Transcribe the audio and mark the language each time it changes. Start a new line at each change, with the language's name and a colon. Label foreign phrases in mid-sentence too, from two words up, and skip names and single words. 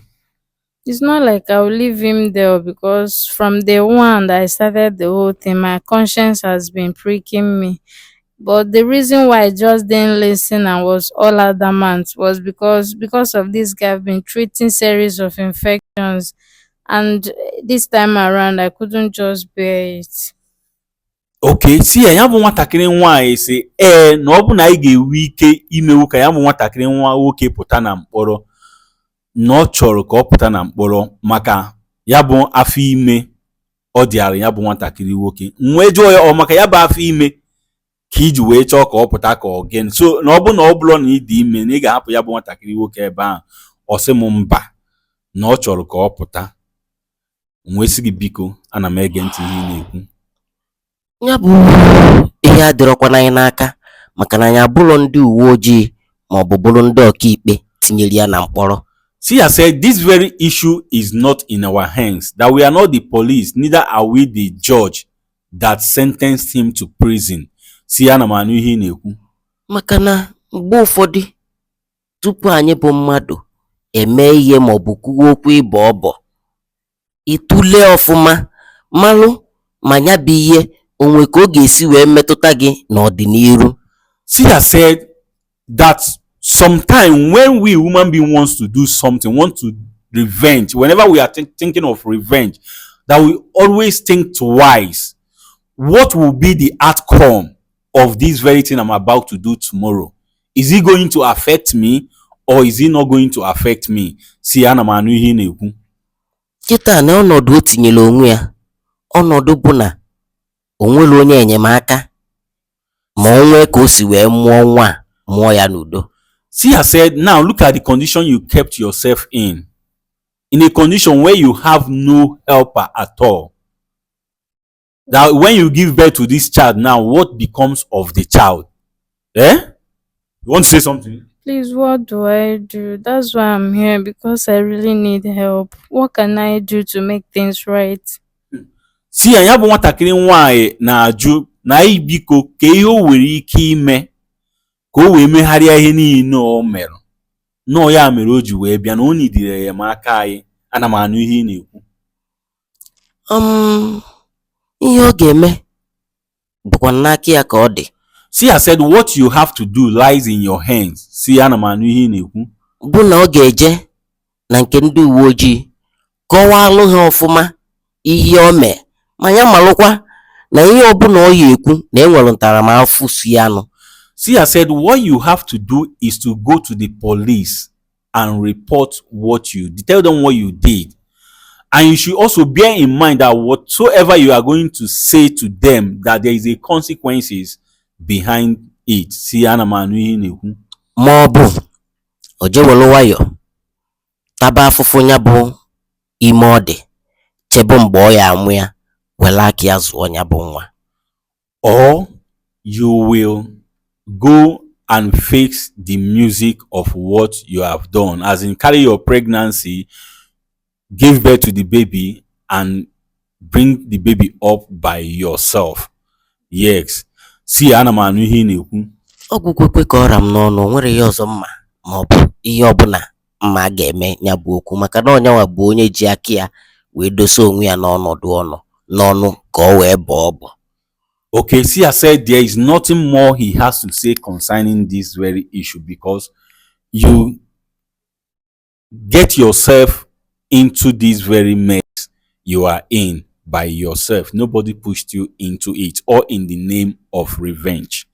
English: It's not like I'll leave him there, because from day one that I started the whole thing, my conscience has been pricking me. But the reason why I just didn't listen and was all adamant was because of this guy. I've been treating series of infections, and this time around I couldn't just bear it.
Igbo: Okay, si ya bụ nwatakịrị nwaanyị si na ọ bụ na anyị ga-enwe ike imewu ka ya bụ nwatakịrị nwa nwoke pụta na mkpọrọ, na ọ chọrọ ka ọ pụta na mkpọrọ maka ya bụ afọ ime ọ dịara ya bụ nwatakịrị nwoke. Wee jụọ ya, ọ maka ya bụ afọ ime ka iji wee chọọ ka ọ pụta ka ọ gịnị? So na ọ bụ na ọ bụrụ na ị dị ime na ị ga-ahapụ ya bụ nwatakịrị nwoke ebe ahụ. Ọ sị m mba, na ọ chọrọ ka ọ pụta. Wee sị gị biko, ana m ege ntị ihe ị na-ekwu. Ya bụ ihe adịrọkwana anyị n'aka, maka na anyị abụrụ ndị uwe ojii ma ọ bụ bụrụ ndị ọkaikpe tinyere ya na mkpọrọ.
English: Sia said, this very issue is not in our hands, that we are not the police, neither are we the judge that sentenced him to prison.
Igbo: Sia na m anụ ihe ị na-ekwu. Maka na mgbe ụfọdụ tupu anyị bụ mmadụ eme ihe ma ọ bụ kwuo okwu ịbọ ọbọ, ịtụle ọfụma malụ ma ya bụ ihe onwe ka ọ ga-esi wee metụta gị n'ọdịnihu.
English: Sia said that sometimes when we human being wants to do something, want to revenge, whenever we are thinking of revenge, that we always think twice. What will be the outcome of this very thing I'm about to do tomorrow? Is it going to affect me, or is it not going to affect me? See,
Igbo: ana m anụ ihe ị na-ekwu. Kịta na ọnọdụ o tinyere onwe ya, ọnọdụ bụ na o nwere onye enyemaka ma o nwee ka o si wee mụọ nwa a, mụọ ya n'udo.
English: See, I said, now look at the condition you kept yourself in a condition where you have no helper at all. That when you give birth to this child now, what becomes of the child? You want to say something? Please, what do I do? That's why I'm here, because I really need help. What can I do to make things right? See,
Igbo: anya bụ nwatakịrị nwanyị na-ajụ na anyị biko ka ihe o nwere ike ime ka o wee megharịa ihe niile o mere. Nọọ ya mere o ji wee bịa na o nidire enyemaka anyị. Ana m anụ ihe ị na-ekwu. Ihe ọ ga-eme bụkwa n'aka ya ka ọ dị.
English: See, I said what you have to do lies in your hands. See,
Igbo: ana m anụ ihe ị na-ekwu. Bụ na ọ ga-eje na nke ndị uwe ojii kọwalụ ha ọfụma ihe o mee, ma ya malụkwa na ihe ọbụla ọ ya ekwu na enwere ntaramahụhụ si ya nụ.
English: See, I said what you have to do is to go to the police and report what you did. Tell them what you did. And you should also bear in mind that whatsoever you are going to say to them, that there is a consequences behind it. See,
Igbo: ana m anụ ihe ị na-ekwu. Ma ọ bụ o jewelu nwayọ taba afụfụ ya bụ ime ọ dị, chebe mgbe ọ ya amụ ya, were aka ya zụọ ya bụ nwa.
English: Or you will go and fix the music of what you have done, as in carry your pregnancy, give birth to the baby, and bring the baby up by yourself. Yes. See,
Igbo: ana m anụ ihe ị na-ekwu. Ọgwụ kwekwe ka ọra m n'ọnụ, nwere ihe ọzọ mma ma ọ bụ ihe ọbụla mma ga-eme ya bụ okwu, maka na onyanwa bụ onye ji aka ya wee dosa onwe ya n'ọnọdụ n'ọnụ ka ọ wee bọọ ọbọ.
English: Okay, see, I said there is nothing more he has to say concerning this very issue, because you get yourself into this very mess you are in by yourself. Nobody pushed you into it, or in the name of revenge.